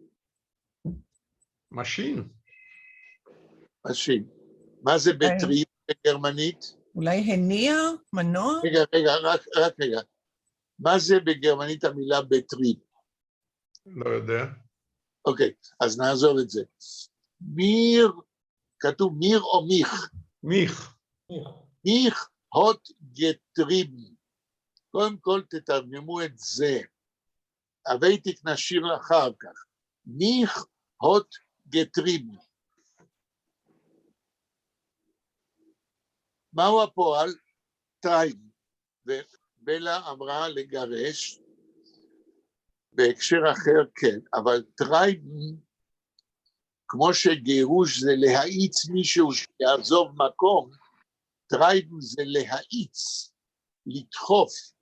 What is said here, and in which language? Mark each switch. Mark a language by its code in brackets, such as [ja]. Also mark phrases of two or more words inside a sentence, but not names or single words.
[de] משין. [he] משין. מה זה בטריב בגרמנית? אולי הניע, מנוע? רגע, רק רגע. מה זה בגרמנית המילה בטריב? לא יודע. אוקיי, אז נעזוב את זה. מיר, כתוב מיר או מיך? [de] מיך. Mich hat getrieben. [he] קודם כל תתרגמו את זה. הווייטיק נשאיר אחר כך. [de] Mich hat getrieben. [he] מהו הפועל? [de] טרייב. [he] ובלה אמרה לגרש, בהקשר אחר כן, אבל טרייב, כמו שגירוש זה להאיץ מישהו שיעזוב מקום, טרייב זה להאיץ, לדחוף.